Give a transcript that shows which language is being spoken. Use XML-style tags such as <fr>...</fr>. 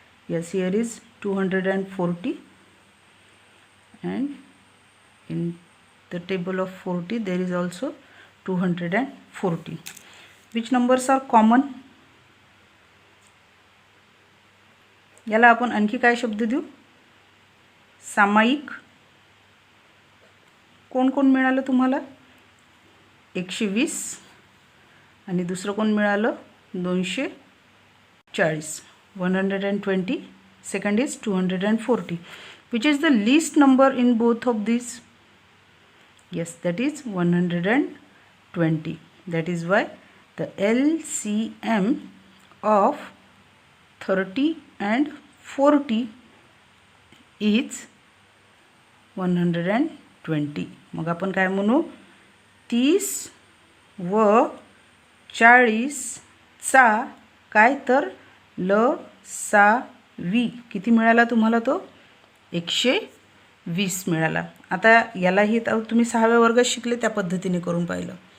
<en>Yes, here is 240 and in the table of 40 there is also 240. which numbers are common.</en> <mr>याला आपण आणखी काय शब्द देऊ, सामायिक. कोण कोण मिळालं तुम्हाला, 120 आणि दुसरं कोण मिळालं 240.</mr> <en>120. Second is 240. Which is the least number in both of these? Yes, that is 120. That is why the LCM of 30 and 40 is 120.</en> <mr>मग आपण काय म्हणू 30 व 40 चा काय तर लसावी किती मिळाला तुम्हाला तो 120 मिळाला. आता यालाही तुम्ही 6व्या वर्गात शिकले त्या पद्धतीने करून पाहिलं.</mr>